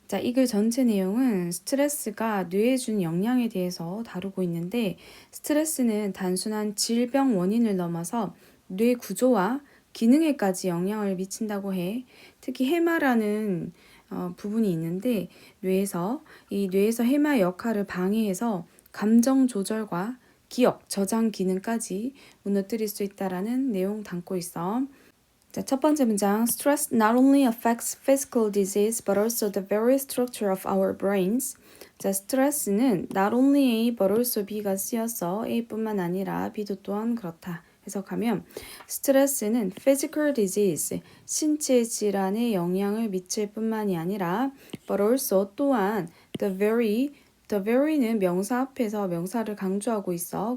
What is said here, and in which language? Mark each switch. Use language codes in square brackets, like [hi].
[ko] 자, 이 글 전체 내용은 스트레스가 뇌에 준 영향에 대해서 다루고 있는데, 스트레스는 단순한 질병 원인을 넘어서 뇌 구조와 기능에까지 영향을 미친다고 해. 특히 해마라는 부분이 있는데, 뇌에서 해마 역할을 방해해서 감정 조절과 기억, 저장 기능까지 무너뜨릴 수 있다라는 내용 담고 있어. 자, 첫 번째 문장. [en] Stress not only affects physical disease but also the very structure of our brains. [ko] 자, 스트레스는 [en] not only A but also B [ko] 가 쓰여서 A뿐만 아니라 B도 또한 그렇다. 해석하면 스트레스는 [en] physical disease, [ko] 신체 질환에 영향을 미칠 뿐만이 아니라 [en] but also [ko] 또한 [en] the very [ko] 는 명사 앞에서 명사를 강조하고 있어.